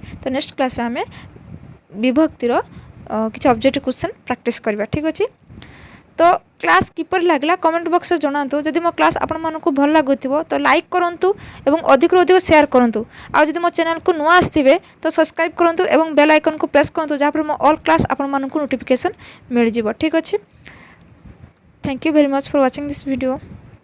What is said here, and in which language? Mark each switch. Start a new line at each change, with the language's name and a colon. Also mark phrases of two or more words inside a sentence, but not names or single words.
Odia: ତ
English: next classରେ
Odia: ଆମେ ବିଭକ୍ତିର କିଛି
English: objective question practice
Odia: କରିବା ଠିକ୍ ଅଛି। ତ କ୍ଲାସ୍ କିପରି ଲାଗିଲା
English: comment boxରେ
Odia: ଜଣାନ୍ତୁ। ଯଦି ମୋ କ୍ଲାସ୍ ଆପଣମାନଙ୍କୁ ଭଲ ଲାଗୁଥିବ ତ ଲାଇକ୍ କରନ୍ତୁ ଏବଂ ଅଧିକରୁ ଅଧିକ ସେୟାର କରନ୍ତୁ। ଆଉ ଯଦି ମୋ ଚ୍ୟାନେଲକୁ ନୂଆ ଆସିଥିବେ ତ ସବସ୍କ୍ରାଇବ୍ କରନ୍ତୁ ଏବଂ
English: bell iconକୁ
Odia: ପ୍ରେସ୍ କରନ୍ତୁ, ଯାହାଫଳରେ ମୋ
English: all class
Odia: ଆପଣମାନଙ୍କୁ ନୋଟିଫିକେସନ୍ ମିଳିଯିବ ଠିକ୍ ଅଛି।
English: Thank you very much for watching this video.